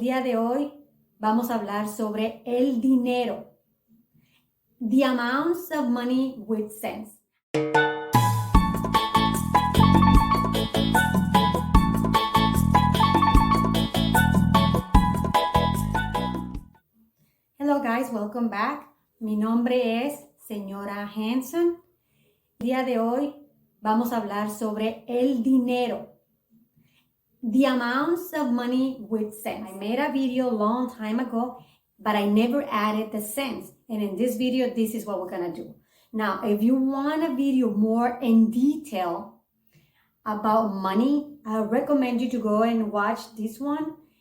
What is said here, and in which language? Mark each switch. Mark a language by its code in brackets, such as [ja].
[es] El día de hoy vamos a hablar sobre el dinero. [en] The amounts of money with sense. Hello guys, welcome back. [es] Mi nombre es Señora Hanson. El día de hoy vamos a hablar sobre el dinero. [en] The amounts of money with sense. I made a video a long time ago, but I never added the cents. And in this video, this is what we're gonna do. Now, if you want a video more in detail about money, I recommend you to go and watch this one.